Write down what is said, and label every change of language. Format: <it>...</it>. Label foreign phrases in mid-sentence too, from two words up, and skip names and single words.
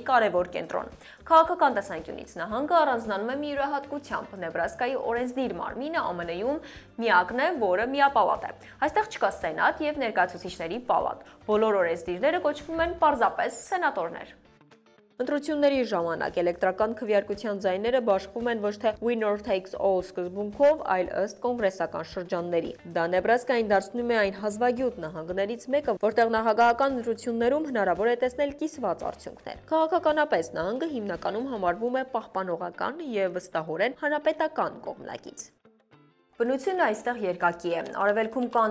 <hy>կարևոր կենտրոն։ Քաղաքական տեսանկյունից նահանգը առանձնանում է մի յուրահատկությամբ։ Նեբրասկայի օրենսդիր մարմինը ԱՄՆ-ում միակն է, որը միապալատ է։ Այստեղ չկա սենատ եւ ներկայացուցիչների պալատ։ Բոլոր օրենսդիրները կոչվում են պարզապես սենատորներ։ Ընտրությունների ժամանակ էլեկտրական քվեարկության ձայները բաշխվում են ոչ թե</hy> <en>winner takes all</en> <hy>սկզբունքով, այլ ըստ կոնգրեսական շրջանների։ Դա Նեբրասկային դարձնում է այն հազվագյուտ նահանգներից մեկը, որտեղ նախագահական ընտրություններում հնարավոր է տեսնել կիսված արդյունքներ։ Քաղաքականապես նահանգը հիմնականում համարվում է պահպանողական եւ վստահորեն հանրապետական կողմնակից։ Բնությունը այստեղ երկակի է։ Արևելքում կան</hy>